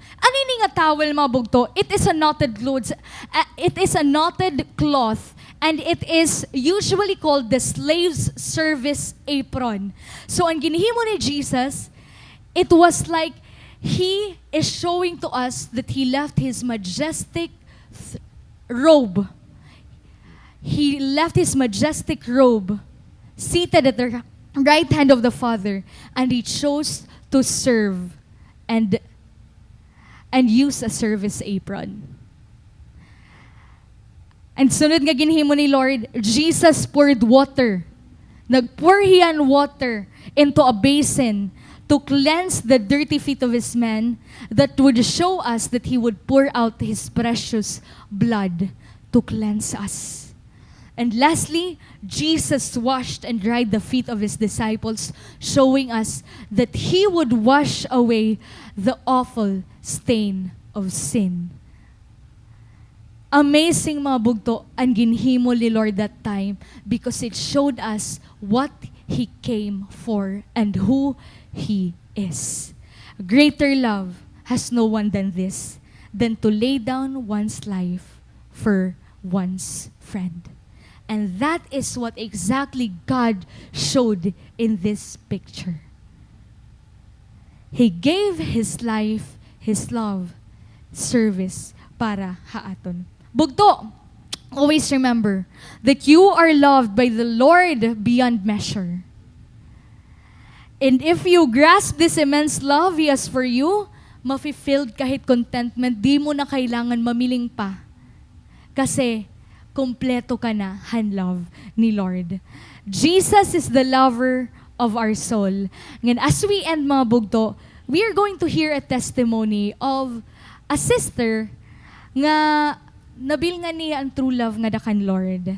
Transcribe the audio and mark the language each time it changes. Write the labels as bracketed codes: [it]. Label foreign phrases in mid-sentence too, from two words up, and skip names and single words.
[war] Ano ini nga towel mga bugto? [en] It is a knotted cloth. It is a knotted cloth. And it is usually called the slave's service apron. So [war] ang ginhimo ni Jesus, [en] it was like he is showing to us that he left his majestic robe. He left his majestic robe seated at the right hand of the Father, and he chose to serve and use a service apron. And [war] sunod nga ginhimo ni Lord, [en] Jesus poured water. [war] Nagpour hiyan [en] water into a basin to cleanse the dirty feet of his men, that would show us that he would pour out his precious blood to cleanse us. And lastly, Jesus washed and dried the feet of his disciples, showing us that he would wash away the awful stain of sin. Amazing [war] mga bugto ang ginhimo ni Lord [en] that time, because it showed us what he came for and who he is. Greater love has no one than this, than to lay down one's life for one's friend. And that is what exactly God showed in this picture. He gave his life, his love, service [war] para haaton. Bugto, [en] always remember that you are loved by the Lord beyond measure. And if you grasp this immense love He has for you, [tl] mafe-filled kahit contentment, di mo na kailangan mamiling pa. Kasi, kompleto ka na, love ni Lord. [en] Jesus is the lover of our soul. And as we end [war] mga bugto, [en] we are going to hear a testimony of a sister [war] nga nabil nga niya [en] ang true love nga dakan Lord.